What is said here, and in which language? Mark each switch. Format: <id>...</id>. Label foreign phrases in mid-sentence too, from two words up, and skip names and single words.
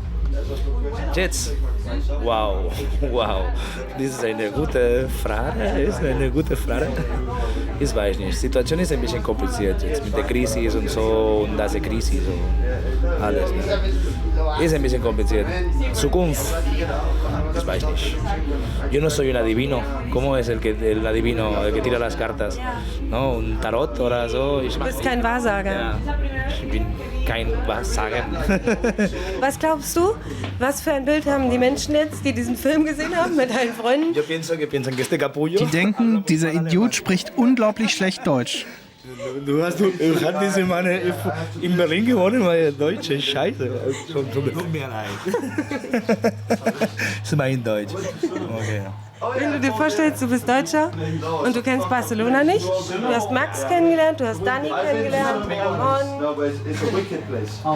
<de>Jetzt? Wow, wow. Das ist eine gute Frage. Ich weiß nicht. Die Situation ist ein bisschen kompliziert jetzt mit der Krise und so und das Krise und alles. Ne? Ist ein bisschen kompliziert. Zukunft? Ich weiß nicht.</de> <es>Yo no soy un adivino. ¿Cómo es el adivino, el que tira las cartas? No, un Tarot oder so.</es> <de>Du bist kein Wahrsager. Ja, ich bin kein Wahrsager. Was glaubst du? Was für ein Bild haben die Menschen jetzt, die diesen Film gesehen haben mit deinen Freunden?</de> <es>Yo pienso que piensan que este capullo.</es> <de>Die denken, dieser Idiot spricht unglaublich schlecht Deutsch. Du hast diese Mann in Berlin gewonnen, weil Deutsch ist scheiße. Tut mir leid. Das ist mein Deutsch. Okay. Wenn du dir vorstellst, du bist Deutscher und du kennst Barcelona nicht, du hast Max kennengelernt, du hast Dani kennengelernt und</de>